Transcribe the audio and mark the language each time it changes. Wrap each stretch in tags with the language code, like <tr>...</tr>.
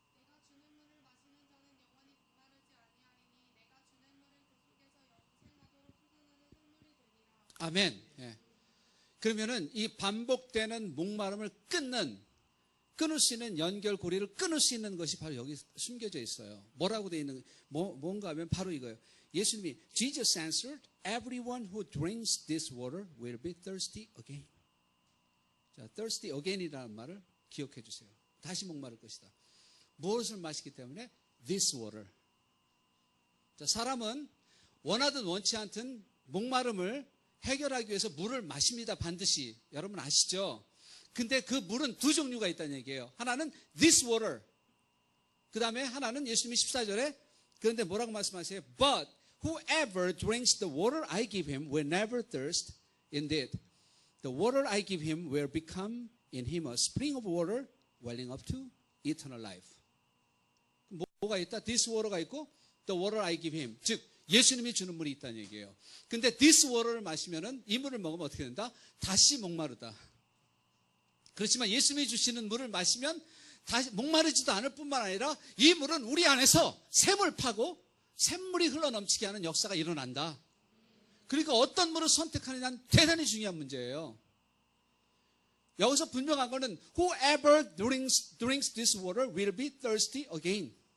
<ko>내가 주는 물을 마시는 자는 영원히 목마르지 아니하리니 내가 주는 물은 그 속에서 영생하도록 솟아나는 샘물이 되리라. 아멘. 예. 그러면은 이 반복되는 목마름을 끊을 수 있는 연결고리를 끊을 수 있는 것이 바로 여기 숨겨져 있어요. 뭐라고 되어 있는, 뭔가 하면 바로 이거예요. 예수님이</ko> <en>Jesus answered, everyone who drinks this water will be thirsty again.</en> <ko>자,</ko> <en>thirsty again</en> <ko>이라는 말을 기억해 주세요. 다시 목마를 것이다. 무엇을 마시기 때문에?</ko> <en>This water.</en> <ko>자, 사람은 원하든 원치 않든 목마름을 해결하기 위해서 물을 마십니다. 반드시. 여러분 아시죠? 근데 그 물은 두 종류가 있다는 얘기예요. 하나는</ko> <en>this water.</en> <ko>그 다음에 하나는 예수님이 14절에 그런데 뭐라고 말씀하세요?</ko> <en>But whoever drinks the water I give him will never thirst indeed. The water I give him will become in him a spring of water welling up to eternal life.</en> <ko>뭐가 있다?</ko> <en>This water가</en> <ko>있고</ko> <en>the water I give him.</en> <ko>즉 예수님이 주는 물이 있다는 얘기예요. 근데</ko> <en>this water</en> <ko>를 마시면은 이 물을 먹으면 어떻게 된다? 다시 목마르다. 그렇지만 예수님이 주시는 물을 마시면 다시 목마르지도 않을 뿐만 아니라 이 물은 우리 안에서 샘을 파고 샘물이 흘러넘치게 하는 역사가 일어난다. 그러니까 어떤 물을 선택하느냐는 대단히 중요한 문제예요. 여기서 분명한 거는</ko> <en>whoever drinks this water will be thirsty again.</en>